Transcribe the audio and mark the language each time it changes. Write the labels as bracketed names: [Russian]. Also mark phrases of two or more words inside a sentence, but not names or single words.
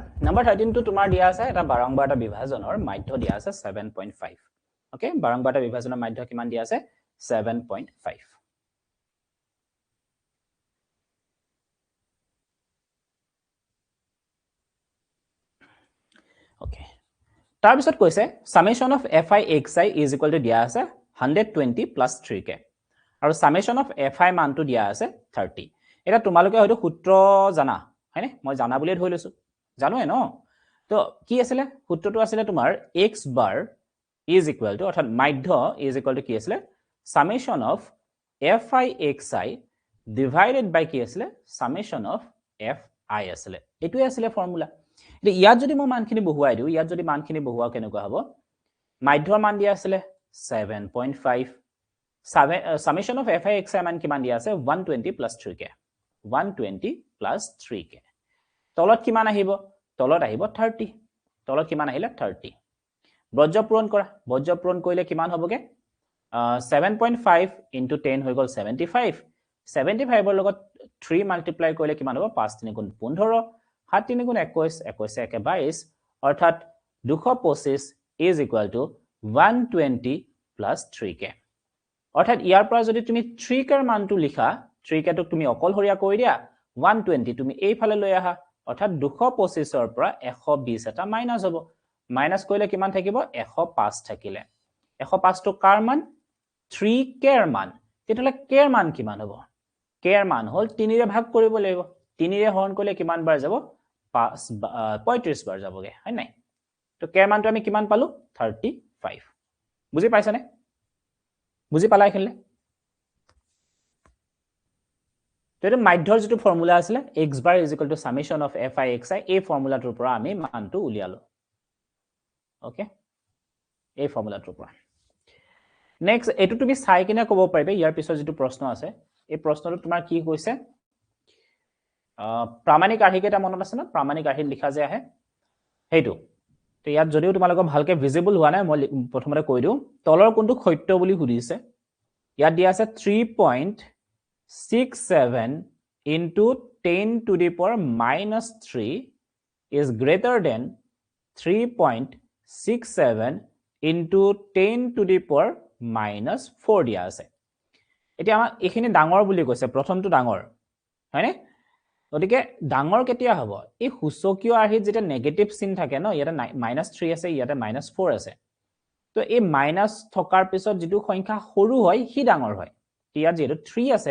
[Assamese] Number 13 তো তোমাৰ দিয়া আছে এটা বাৰংবাৰ তা বিভাজনৰ মাধ্য দিয়া আছে 7.5. Okay, বাৰংবাৰ তা বিভাজনৰ মাধ্য কিমান দিয়া আছে 7.5. Okay. তাৰ বিষয়ে কৈছে [English] summation of fi xi is equal to [Assamese] দিয়া আছে [English] 120 plus 3k. [Assamese] আৰু [English] summation of fi [Assamese] মান তো দিয়া আছে 30. এটা তোমালোকে হয়তো সূত্ৰ জানা হয়নে মই জানা বুলি ধৰি লৈছো জানোৱে ন তো কি আছিল সূত্ৰটো আছিল তোমাৰ [English] x bar is equal to [Assamese] অৰ্থাৎ মাধ্য [English] is equal to [Assamese] কি আছিল [English] summation of fi xi divided by [Assamese] কি আছিল [English] summation of fi [Assamese] আছিল এটোই আছিল ফৰ্মুলা এতিয়া ইয়াত যদি মই মানখিনি বহুৱাই দিও ইয়াত যদি মানখিনি বহুৱা কেনেকুৱা হ'ব মাধ্যৰ মান দিয়া আছিল 7.5 [English] summation of fi xi [Assamese] মান কিমান দিয়া আছে 120 plus 3k 120 plus 3k তলত কিমান আহিব তলত আহিব 30 তলত কিমান আহিলে 30 বজ্ৰ পূৰণ কৰিলে কিমান হ'বগে 7.5 into 10 হৈ গল 75 75 ৰ লগত 3 মাল্টিপ্লাই কৰিলে কিমান হ'ব 5 3 গুণ 15 7 3 গুণ 21 21 একে 22 অৰ্থাৎ 225 [English] is equal to [Assamese] 120 plus 3k অৰ্থাৎ ইয়াৰ পৰা যদি তুমি 3k ৰ মানটো লিখা 3k টোক তুমি অকলহৰিয়া কৰি দিয়া 120 তুমি এই ফালে লৈ আহা অৰ্থাৎ 225 ৰ পৰা 120 এটা মাইনাস হ'ব মাইনাস কৰিলে কিমান থাকিব 105 থাকিলে 105 টো কাৰ মান 3k ৰ মান তেতিয়ালে k ৰ মান কিমান হ'ব k ৰ মান হল 3 ৰে ভাগ কৰিব লাগিব 3 ৰে হৰণ কৰিলে কিমান বাৰ যাব 35 বাৰ যাবগে হয় নাই তো k ৰ মানটো আমি কিমান পালো 35 বুজি পাইছানে বুজি পালা এখিলে তো এটা মাধ্যৰ যেটো ফৰ্মুলা আছিল [English] x bar = summation of fi xi [Assamese] এই ফৰ্মুলাটোৰ পৰা আমি মানটো উলিয়ালো ওকে এই ফৰ্মুলাটোৰ পৰা নেক্সট এটো তুমি চাই কিনে ক'ব পাৰিবে ইয়াৰ পিছত যেটো প্ৰশ্ন আছে এই প্ৰশ্নটো তোমাৰ কি কৈছে প্ৰামাণিক আৰ্হি কেটা মনত আছে না প্ৰামাণিক আৰ্হি লিখা যে আহে হেইটো তো ইয়াত যদিও তোমালোকক ভালকে ভিজিবল হোৱা নাই মই প্ৰথমতে কৈ দিও তলৰ কোনটো সত্য বুলি সুধিছে ইয়াত দিয়া আছে [English] 3.67 into 10 to the power minus 3 is greater than 3.67 into 10 to the power minus 4 [Assamese] দিয়া আছে এতিয়া আমাৰ এখিনি ডাঙৰ বুলি কৈছে প্ৰথমটো ডাঙৰ হয়নে ওদিকে ডাঙৰ কেতিয়া হ'ব এই হুচকিয় আৰ্হিত যেটা নেগেটিভ চিন থাকে ন ইয়াতে -3 আছে ইয়াতে -4 আছে তো এই মাইনাস থকাৰ পিছত যেটো সংখ্যা সৰু হয় হি ডাঙৰ হয় ইয়াত যেটো 3 আছে